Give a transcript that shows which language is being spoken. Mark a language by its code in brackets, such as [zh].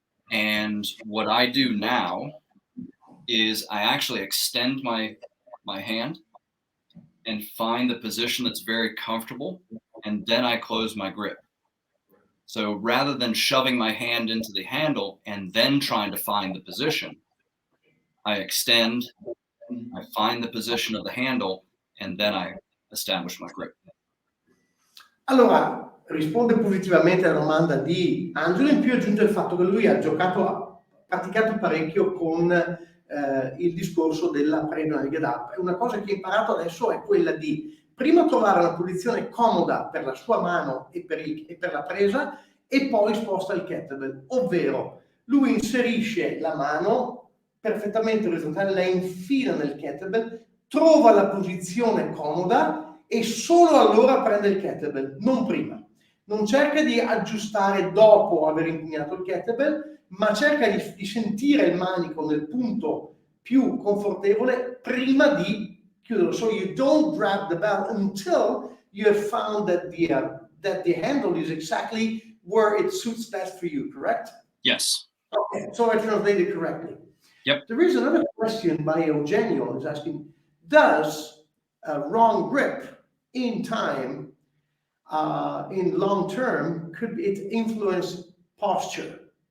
[en] And what I do now is I actually extend my hand and find the position that's very comfortable. And then I close my grip. So rather than shoving my hand into the handle and then trying to find the position, I extend, I find the position of the handle, and then I establish my grip. [it] Allora, risponde positivamente alla domanda di Angelo, in più aggiunge il fatto che lui ha praticato parecchio con il discorso della presa nel get up. E una cosa che ha imparato adesso è quella di prima trovare una posizione comoda per la sua mano e per la presa e poi sposta il kettlebell, ovvero lui inserisce la mano perfettamente orizzontale, la infila nel kettlebell, trova la posizione comoda e solo allora prende il kettlebell, non prima. Non cerca di aggiustare dopo aver impugnato il kettlebell, ma cerca di sentire il manico nel punto più confortevole prima di chiuderlo. [en] So you don't grab the bell until you have found that the handle is exactly where it suits best for you, correct? Yes. Okay, so I translated correctly. Yep. There is another question by Eugenio who's asking, does a wrong grip in time, in long term, could it influence posture?